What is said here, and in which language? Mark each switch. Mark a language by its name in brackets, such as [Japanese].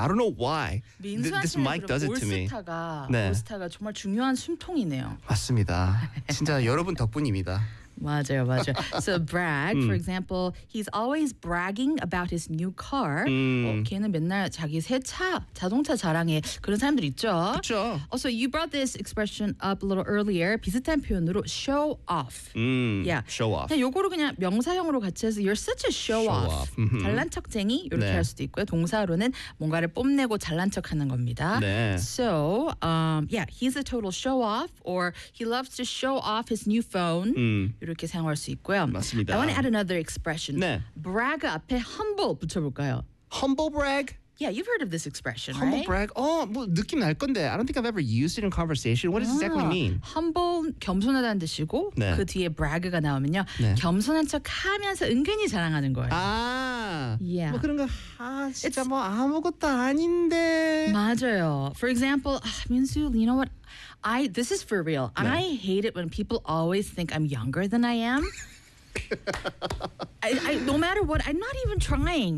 [English] I don't know why. This mic does it to me. [Korean] 올스타가 정말 중요한 숨통이네요. 맞습니다. 진짜 여러분 덕분입니다. [English] 맞아요. So brag, for example, he's always bragging about his new car. [Korean] 걔는 맨날 자기 새 차, 자동차 자랑해. 그런 사람들 있죠? 그렇죠. [English] Also, you brought this expression up a little earlier. [Korean] 비슷한 표현으로 show off. [English] Yeah. Show off. [Korean] 그냥 요거를 그냥 명사형으로 같이 해서 [English] you're such a show off. Mm-hmm. [Korean] 잘난 척쟁이 이렇게 네. 할 수도 있고요. 동사로는 뭔가를 뽐내고 잘난 척하는 겁니다. 네. [English] So, he's a total show off or he loves to show off his new phone. [Korean] 이렇게 사용할 수 있고요. 맞습니다. [English] I want to add another expression. [Korean] 네. Brag 앞에 humble 붙여볼까요? [English] Humble brag? Yeah, you've heard of this expression, humble right? Humble brag? [Korean] 뭐 느낌 날 건데 [English] I don't think I've ever used it in conversation. What does it exactly mean? [Korean] Humble, 겸손하다는 뜻이고 네. 그 뒤에 brag가 나오면요. 네. 겸손한 척 하면서 은근히 자랑하는 거예요. 아, [English] yeah. [Korean] 뭐 그런 거 진짜 뭐 아무것도 아닌데 맞아요. [English] For example, Minsu, you know what? This is for real. No. I hate it when people always think I'm younger than I am. I no matter what, I'm not even trying.